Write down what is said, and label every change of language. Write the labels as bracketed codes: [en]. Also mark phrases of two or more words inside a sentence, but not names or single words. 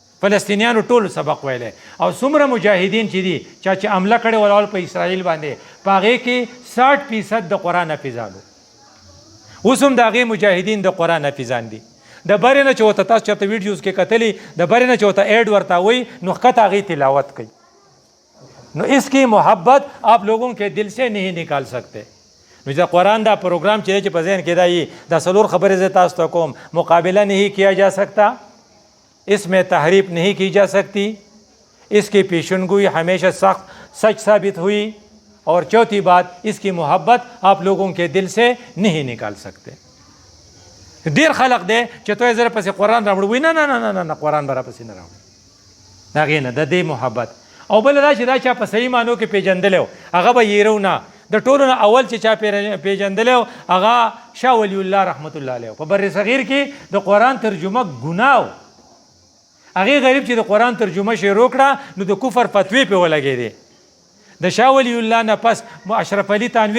[ps] فلسطینیانو ټولو سبق ویلی او څومره مجاهدین چې دي چې حمله کړې ولول په اسرائیل باندې په هغې کې 60% د قرآن حافظانو اوس هم د هغې مجاهدین د قرآن حافظان دي د برې نه چې ورته تاسو چېرته ویډیوز کې کتلي د برې نه چې ورته ایډ ورته وایي نو ښکته هغې تلاوت کوي نو [ur] اس کی محبت آپ لوگوں کے دل سے نہیں نکال سکتے [ps] نو دا قرآن دا پروگرام چې په ذهن کې دا یي دا څلور خبرې زه تاسو ته کوم [ur] مقابلہ نہیں کیا جا سکتا اس میں تحریف نہیں کی جا سکتی اس کی پیشنگوئی ہمیشہ سچ ثابت ہوئی اور چوتھی بات اس کی محبت آپ لوگوں کے دل سے نہیں نکال سکتے [ps] ډېر خلق دی چې ته یې زره پسې قرآن راوړو وایي نه نه نه نه قرآن به را پسې نه راوړي د هغې نه د دې محبت او بله دا چې دا چا په صحیح معنو کې پېژندلی و هغه به یېرو نه د ټولو نه اول چې چا پېژندلی و هغه شاه ولی الله [ar] رحمت الله علیه [ps] په بر صغیر کې د قرآن ترجمه ګناه و هغې غریب چې د قرآن ترجمه شروع کړه نو د کفر فتوی پې ولګېدې د شاه ولی الله نه پس اشرف علي تانوي